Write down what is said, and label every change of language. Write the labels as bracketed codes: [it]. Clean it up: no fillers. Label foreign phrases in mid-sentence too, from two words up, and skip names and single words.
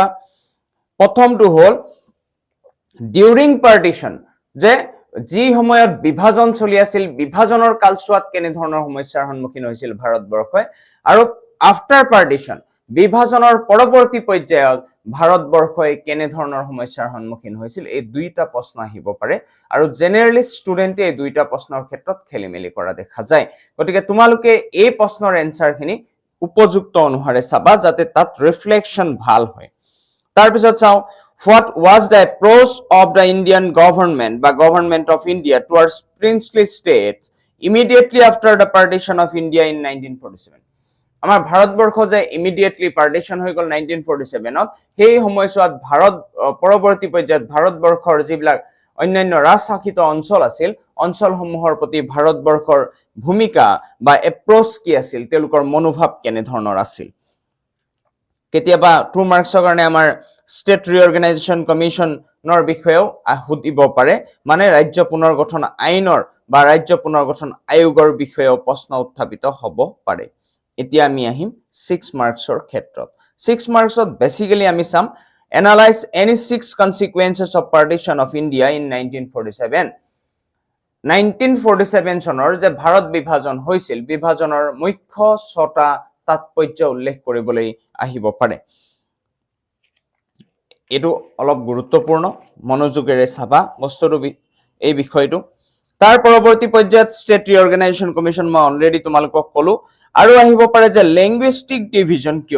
[as] প্ৰথমটো হ'ল [en] during partition, [as] যে যি সময়ত বিভাজন চলি আছিল বিভাজনৰ কালছোৱাত কেনে ধৰণৰ সমস্যাৰ সন্মুখীন হৈছিল ভাৰতবৰ্ষই, আৰু [en] after partition [as] বিভাজনৰ পৰৱৰ্তী পৰ্যায়ত ভাৰতবৰ্ষই কেনে ধৰণৰ সমস্যাৰ সন্মুখীন হৈছিল। এই দুইটা প্ৰশ্ন আহিব পাৰে আৰু জেনেৰেলি ষ্টুডেন্টে এই দুইটা প্ৰশ্নৰ ক্ষেত্ৰত খেলিমেলি কৰা দেখা যায়। গতিকে তোমালোকে এই প্ৰশ্নৰ এনসাৰখিনি উপযুক্ত অনুসাৰে চাবা যাতে তাত ৰিফ্লেকশন ভাল হয়। তাৰপিছত চাওঁ [en] what was the approach of the Indian government বা government of India towards princely states immediately after the partition of India in 1947 [as] আমাৰ ভাৰতবৰ্ষ যে ইমিডিয়েটলি পাৰ্টিশন হৈ গল 1947ত সেই সময়ছোৱাত ভাৰত পৰৱৰ্তী পৰ্যায়ত ভাৰতবৰ্ষৰ যিবিলাক অন্যান্য ৰাজশাসিত অঞ্চল আছিল অঞ্চলসমূহৰ প্ৰতি ভাৰতবৰ্ষৰ ভূমিকা বা এপ্ৰোচ কি আছিল তেওঁলোকৰ মনোভাৱ কেনে ধৰণৰ আছিল কেতিয়াবা 2 মাৰ্কছৰ কাৰণে আমাৰ [en] State Reorganisation Commission [as] বিষয়েও সুধিব পাৰে মানে ৰাজ্য পুনৰ্গঠন আইনৰ বা ৰাজ্য পুনৰ্গঠন আয়োগৰ বিষয়েও প্ৰশ্ন উত্থাপিত হ'ব পাৰে এতিয়া আমি আহিম 6 মাৰ্কছৰ ক্ষেত্ৰত 6 মাৰ্কছত বেসিক্যালি আমি চাম [en] analyze any 6 consequences of partition of India in 1947 [as] 1947 চনৰ যে ভাৰত বিভাজন হৈছিল বিভাজনৰ মুখ্য 6টা তাৎপৰ্য উল্লেখ কৰিবলৈ আহিব পাৰে এটো অলপ গুৰুত্বপূৰ্ণ মনোযোগেৰে চাবা বস্তুটো এই বিষয়টো তাৰ পৰৱৰ্তী পৰ্যায়ত [en] State Reorganisation Commission [as] মই অলৰেডি তোমালোকক কলো আৰু আহিব পাৰে যে [en] linguistic division [as] কিয়